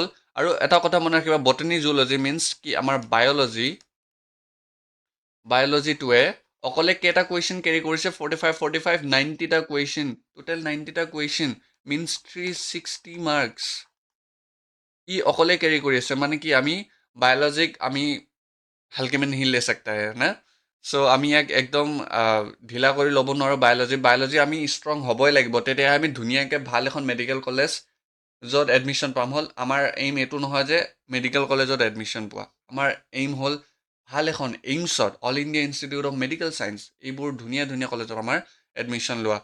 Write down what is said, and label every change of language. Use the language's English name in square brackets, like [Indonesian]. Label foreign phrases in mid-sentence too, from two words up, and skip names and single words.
[Assamese] আৰু এটা কথা মনত ৰাখিবা, [English] botany zoology means [Assamese] কি? আমাৰ বায়'লজিটোৱে অকলে কেইটা [English] question carry [Assamese] কৰিছে? 45 90টা কুৱেশ্যন। টোটেল 90টা [English] question means 360 marks. [Assamese] ই অকলে কেৰি কৰি আছে। মানে কি আমি বায়'লজিক আমি [Hindi] हल्के में नहीं ले सकता है ना। [Assamese] চ' আমি ইয়াক একদম ঢিলা কৰি ল'ব নোৱাৰোঁ। বায়'লজি আমি ষ্ট্ৰং হ'বই লাগিব, তেতিয়াহে আমি ধুনীয়াকৈ ভাল এখন [English] medical college [Assamese] য'ত এডমিশ্যন পাম। হ'ল আমাৰ এইম এইটো নহয় যে [English] medical college [Assamese] এডমিশ্যন পোৱা। আমাৰ এইম হ'ল ভাল এখন এইমছত, অল ইণ্ডিয়া ইনষ্টিটিউট অফ মেডিকেল ছায়েন্স, এইবোৰ ধুনীয়া কলেজত আমাৰ এডমিশ্যন লোৱা।